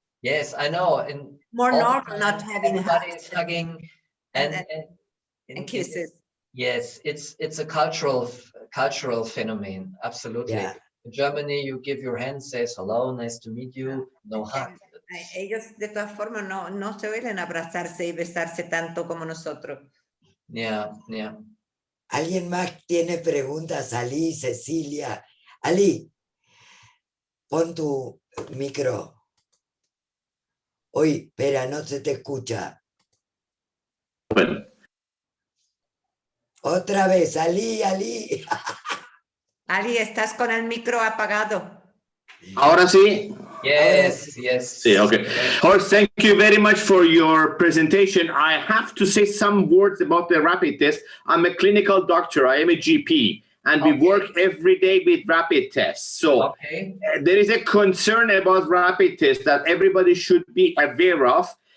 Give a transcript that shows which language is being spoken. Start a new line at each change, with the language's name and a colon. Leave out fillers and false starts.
English: Yes, I know. More normal not having everybody hugs is hugging and kisses. Yes, it's a cultural phenomenon. Absolutely. Yeah. In Germany, you give your hand, says hello, nice to meet you, no hug.
Spanish: Ellos de todas formas no suelen abrazarse y besarse tanto como nosotros.
English: Yeah.
Spanish: ¿Alguien más tiene preguntas? Ali, Cecilia. Ali, pon tu micro. Uy, espera, no se te escucha. Bueno. Otra vez, Ali. Ali, estás con el micro apagado. Ahora sí.
English: Yes.
Spanish: Sí, okay.
English: Horst, thank you very much for your presentation. I have to say some words about the rapid test. I'm a clinical doctor. I am a GP, and we work every day with rapid tests. So there is a concern about rapid tests that everybody should be aware of.